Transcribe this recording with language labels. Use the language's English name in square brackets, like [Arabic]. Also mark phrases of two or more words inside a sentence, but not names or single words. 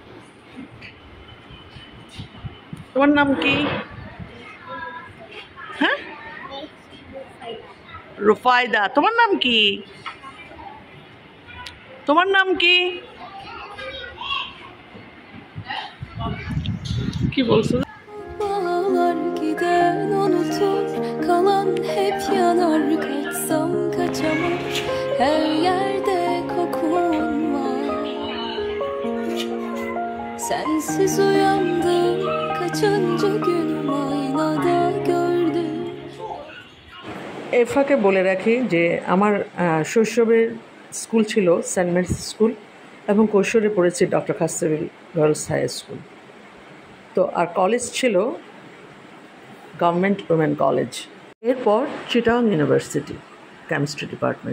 [Bangla] তোমার নাম কি? হ্যাঁ, রুফায়দা। তোমার নাম কি? তোমার নাম কি? কি বলছো? [Turkish] Bağlar giden unutur, kalan hep yanar. Kaçsam kaçamam, her yerde kokun var. Sensiz uyandım, kaçıncı günüm aynada gördüm. [Bangla] এফাকে বলে রাখি যে আমার শৈশবের স্কুল ছিল সেন্ট মেরিস স্কুল এবং কৈশোরে পড়েছি ডক্টর খাসেবিল গার্লস হাই স্কুল। তো আর কলেজ ছিল গভর্নমেন্ট উমেন কলেজ, এরপর চিটাং ইউনিভার্সিটি কেমিস্ট্রি ডিপার্টমেন্ট।